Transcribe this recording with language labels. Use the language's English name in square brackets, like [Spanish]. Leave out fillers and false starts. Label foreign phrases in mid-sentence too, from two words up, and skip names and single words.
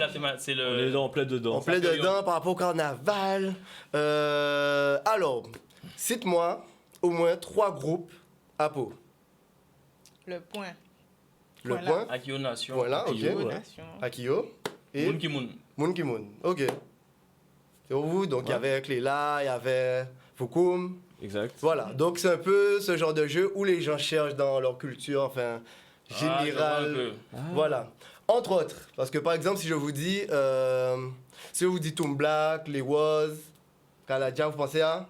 [French] thématique. la thématique. C'est On est le. en plein dedans. On plaît période. dedans par rapport au carnaval. Alors, cite-moi au moins 3 groupes à Pau. Le point. Le Voilà. point, Akio Nation. voilà, ok. Akio. Ouais. Nation. Akio et Moun ki moun. Moun ki Moun. Ok. C'est pour vous, donc il y avait Cléla, il y avait Foukoum. Exact. Voilà, donc c'est un peu ce genre de jeu où les gens cherchent dans leur culture, enfin, Ah, je vois un générale. peu. Voilà. Entre autres, parce que par exemple, si je vous dis Toon Black, les Woz, Kaladia, vous pensez à